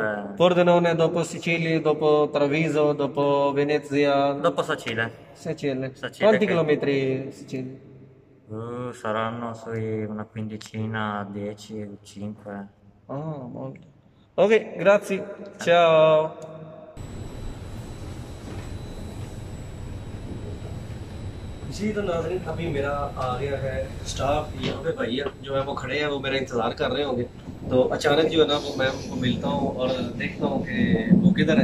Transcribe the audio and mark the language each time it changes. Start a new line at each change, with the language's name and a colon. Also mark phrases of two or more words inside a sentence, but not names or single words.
Italian: Pordenone dopo Sicilia, dopo Treviso, dopo Venezia. Dopo Sacile. Sicilia. Sicilia Quanti che- chilometri Sicilia? Saranno sui una quindicina, 10, 5. Ah, molto. Ok, grazie. Ciao.
Hindi: जी तो नाज़रीन अभी मेरा आ गया है स्टाफ यहाँ पे भैया जो है वो खड़े हैं, वो मेरा इंतज़ार कर रहे होंगे। तो अचानक जो है ना वो मैं उनको मिलता हूँ और देखता हूँ कि वो किधर है।